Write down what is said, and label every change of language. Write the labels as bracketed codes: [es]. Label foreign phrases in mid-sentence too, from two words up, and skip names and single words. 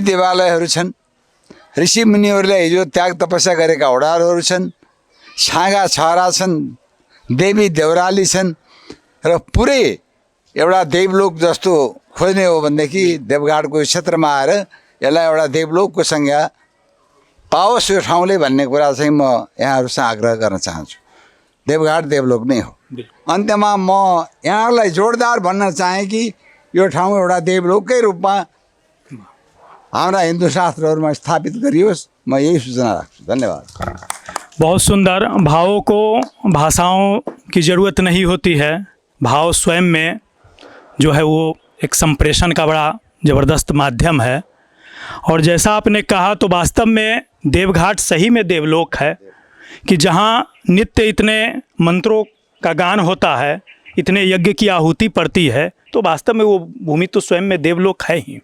[ne] देवालयहरू छन्, ऋषि मुनिहरूले हिजो त्याग तपस्या गरेका होडारहरू छन्, छाँगा छहरा छन्, देवी देउराली छन् र पुरै एउटा देवलोक जस्तो खोज्ने हो भनेदेखि देवघाटको क्षेत्रमा आएर यसलाई एउटा देवलोकको संज्ञा पाओस् यो ठाउँले भन्ने कुरा चाहिँ म यहाँहरूसँग आग्रह गर्न चाहन्छु। देवघाट देवलोक नै हो। अन्त्यमा म यहाँहरूलाई जोडदार भन्न चाहेँ कि यो ठाउँ एउटा देवलोककै रूपमा हाम्रा हिन्दू शास्त्रहरूमा स्थापित गरियोस्, म यही सूचना राख्छु। धन्यवाद। [hi] बहुत सुंदर। भावों को भाषाओं की ज़रूरत नहीं होती है, भाव स्वयं में जो है वो एक संप्रेषण का बड़ा ज़बरदस्त माध्यम है। और जैसा आपने कहा तो वास्तव में देवघाट सही में देवलोक है कि जहाँ नित्य इतने मंत्रों का गान होता है, इतने यज्ञ की आहुति पड़ती है, तो वास्तव में वो भूमि तो स्वयं में देवलोक है ही।